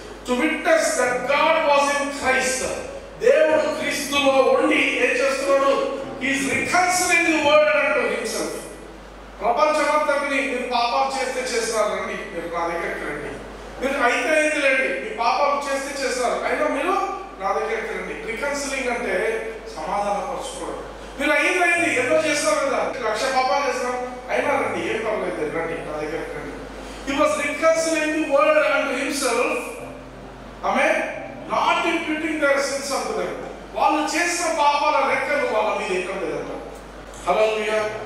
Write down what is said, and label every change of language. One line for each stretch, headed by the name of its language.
English: To witness that God was in Christ.
Telugu: దేవుడు క్రీస్తులో ఉండి ఏం చేస్తున్నాడు?
English: He is reconciling the world unto himself.
Telugu: ప్రపంచమంతటిని మీరు పాపాలు చేస్తే చేస్తారు రండి, మీరు నా దగ్గరికి రండి. మీరు అయితే రండి, మీ పాపాలు చేస్తే చేస్తారు, అయినా మీరు నా దగ్గరికి రండి. రికన్సిలింగ్ అంటే సమాధానపరచుకోవడం. మీరు అయింది ఎన్నో చేస్తారు కదా, 1,00,000 పాపాలు చేస్తారు, అయినా రండి, ఏం పర్లేదు, రండి నా దగ్గరికి రండి.
English: He was reconciling the world unto himself. Amen. Not imputing their sins unto them.
Telugu: వాళ్ళు చేసిన పాపాల లెక్కలు వాళ్ళ మీద ఎక్కడ లేదంట. హల్లెలూయా.